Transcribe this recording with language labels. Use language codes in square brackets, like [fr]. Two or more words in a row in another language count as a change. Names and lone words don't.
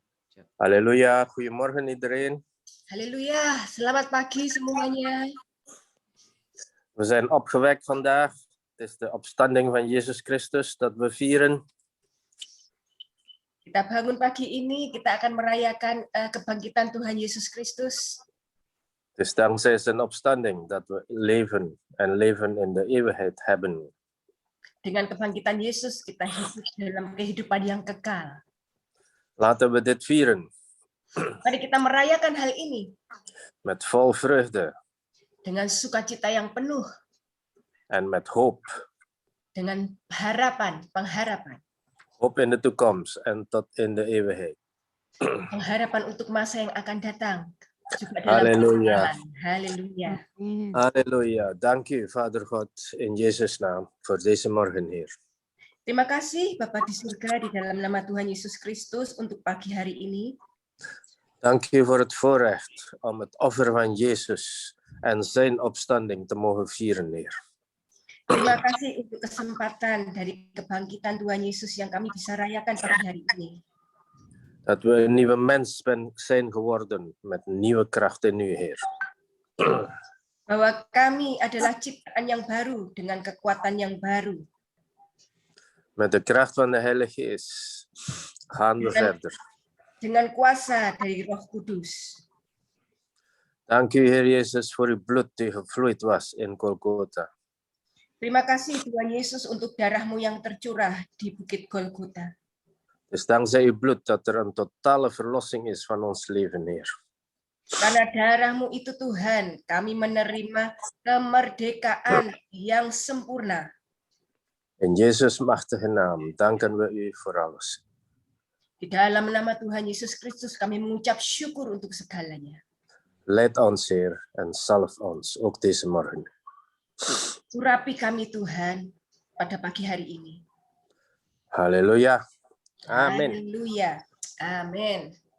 [nl] Halleluja, goedemorgen iedereen. [id] Haleluya, selamat pagi semuanya. [nl] We zijn opgewekt vandaag. Het is de opstanding van Jezus Christus dat we vieren. [id] Kita bangun pagi ini, kita akan merayakan kebangkitan Tuhan Yesus Kristus. [nl] Het is dankzij zijn opstanding dat we leven en leven in de eeuwigheid hebben. [id] Dengan kebangkitan Yesus, kita hidup dalam kehidupan yang kekal. [nl] Laten we dit vieren [id] Mari kita merayakan hal ini [nl] met vol vreugde [id] dengan sukacita yang penuh, [nl] en met hoop. [id] dengan harapan, pengharapan. [nl] Hoop in de toekomst en tot in de eeuwigheid. [id] Pengharapan untuk masa yang akan datang. Juga dalam [nl] Halleluja. [id] kekekalan. Haleluya. [nl] Halleluja. Dank u, Vader God, in Jezus' naam, voor deze morgen, Heer. [id] Terima kasih Bapa di surga di dalam nama Tuhan Yesus Kristus untuk pagi hari ini. [nl] Dank u voor het voorrecht om het offer van Jezus en zijn opstanding te mogen vieren, Heer. [id] Terima kasih untuk kesempatan dari kebangkitan Tuhan Yesus yang kami bisa rayakan pagi hari ini. [nl] Dat we een nieuwe mens zijn geworden met nieuwe kracht in u, Heer. [id] Bahwa kami adalah ciptaan yang baru dengan kekuatan yang baru. [nl] Met de kracht van de Heilige Geest gaan we verder. [id] Dengan kuasa dari Roh Kudus. [nl] Dank u, Heer Jezus, voor uw bloed die gevloeid was in Golgotha. [id] Terima kasih Tuhan Yesus untuk darah-Mu yang tercurah di Bukit Golgota. [nl] Het is dankzij uw bloed dat er een totale verlossing is van ons leven, Heer. [id] Karena darah-Mu itu Tuhan, kami menerima kemerdekaan yang sempurna. [nl] In Jezus' machtige naam danken we u voor alles. [id] Di dalam nama Tuhan Yesus Kristus kami mengucap syukur untuk segalanya. [nl] Leid ons, Heer, en zalf ons, ook deze morgen. [id] Urapi kami Tuhan pada pagi hari ini. [nl] Halleluja. Amen. [id] Haleluya. Amin.